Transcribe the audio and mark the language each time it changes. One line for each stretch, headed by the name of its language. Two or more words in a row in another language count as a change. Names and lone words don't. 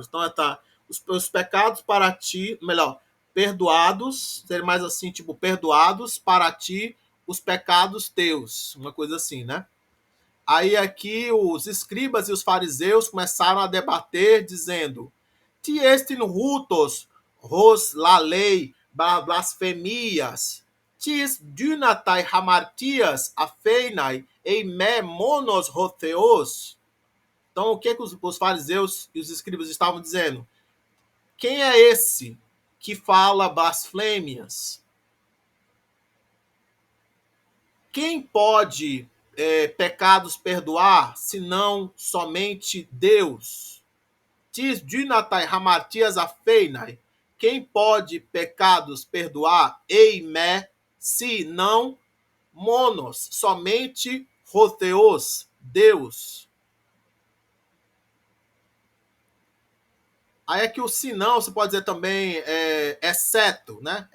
Portuguese: Então tá os pecados para ti, melhor, perdoados, ser mais assim, tipo, perdoados para ti os pecados teus, uma coisa assim, né? Aí aqui os escribas e os fariseus começaram a debater, dizendo:
Greek: Τίς ἐστιν οὗτος, ὃς λαλεῖ, βλασφημίας, τίς δύναται ἁμαρτίας ἀφεῖναι, εἰ μὴ μόνος ὁ θεός.
Portuguese: Então, o que os fariseus e os escribas estavam dizendo? Quem é esse que fala blasfêmias? Quem pode pecados perdoar, senão somente Deus?
Greek: Τίς δύναται ἁμαρτίας ἀφεῖναι.
Portuguese: Quem pode pecados perdoar? Eime se não monos, somente Rotheos, Deus. Aí aqui o se não, você pode dizer também exceto, né?